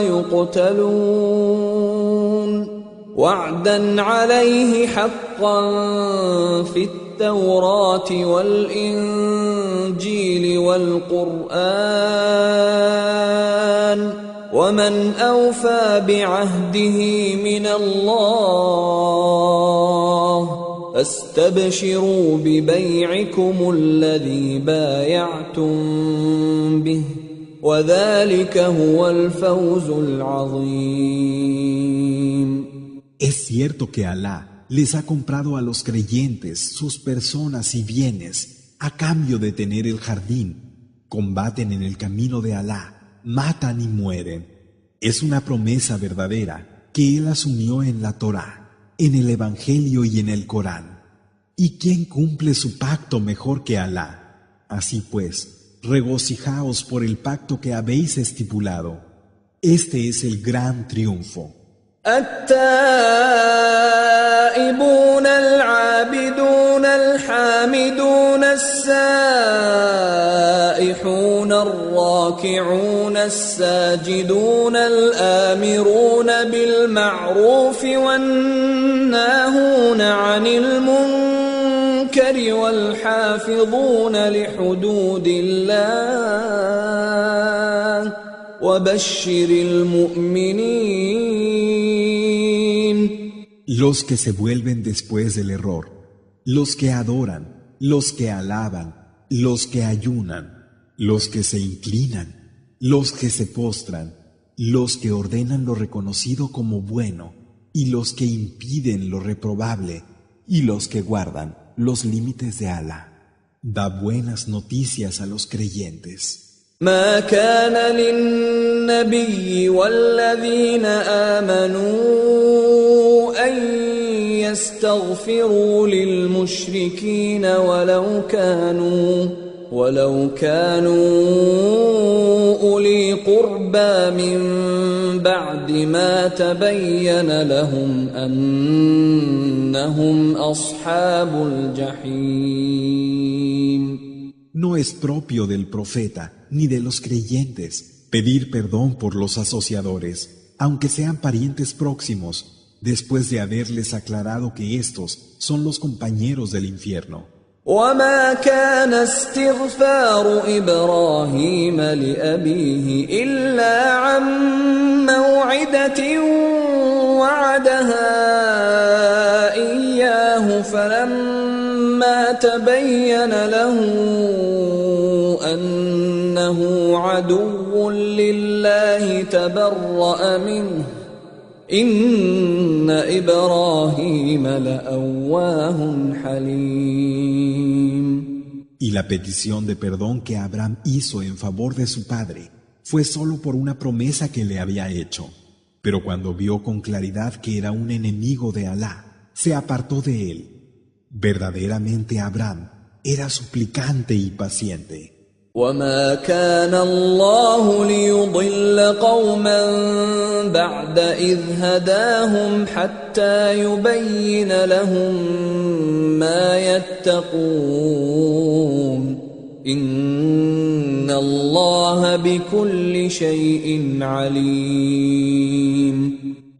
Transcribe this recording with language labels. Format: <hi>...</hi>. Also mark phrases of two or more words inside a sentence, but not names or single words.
<ar>ويقتلون وعدا عليه حقا في التوراة والإنجيل والقرآن ومن أوفى بعهده من الله فاستبشروا ببيعكم الذي بايعتم به وذلك هو الفوز العظيم.</ar> <es>Es cierto que Alá les ha comprado a los creyentes sus personas y bienes a cambio de tener el jardín. Combaten en el camino de Alá, matan y mueren. Es una promesa verdadera que Él asumió en la Torá, en el Evangelio y en el Corán. ¿Y quién cumple su pacto mejor que Alá? Así pues, regocijaos por el pacto que habéis estipulado. Este es el gran triunfo.</es> <ar>التائبون العابدون الحامدون السائحون الراكعون الساجدون الآمرون بالمعروف والناهون عن المنكر والحافظون لحدود الله وبشر المؤمنين.</ar> <es>Los que se vuelven después del error, los que adoran, los que alaban, los que ayunan, los que se inclinan, los que se postran, los que ordenan lo reconocido como bueno y los que impiden lo reprobable y los que guardan los límites de Alá. Da buenas noticias a los creyentes.</es> <ar>ما كان للنبي والذين آمنوا أن يستغفروا للمشركين ولو كانوا أولي قربى من بعد ما تبين لهم أنهم أصحاب الجحيم.</ar> <es>No es propio del profeta ni de los creyentes pedir perdón por los asociadores, aunque sean parientes próximos, después de haberles aclarado que estos son los compañeros del infierno.</es> <ar>وما كان استغفار إبراهيم لأبيه إلا عن موعدة وعدها إياه فلما تبين له أنه عدو لله تبرأ منه إن إبراهيم لأواه حليم.</ar> <es>Y la petición de perdón que Abraham hizo en favor de su padre fue solo por una promesa que le había hecho. Pero cuando vio con claridad que era un enemigo de Alá, se apartó de él. Verdaderamente Abraham era suplicante y paciente.</es> <ar>وما كان الله ليضل قوما بعد إذ هداهم حتى يبين لهم ما يتقون إن الله بكل شيء عليم.</ar>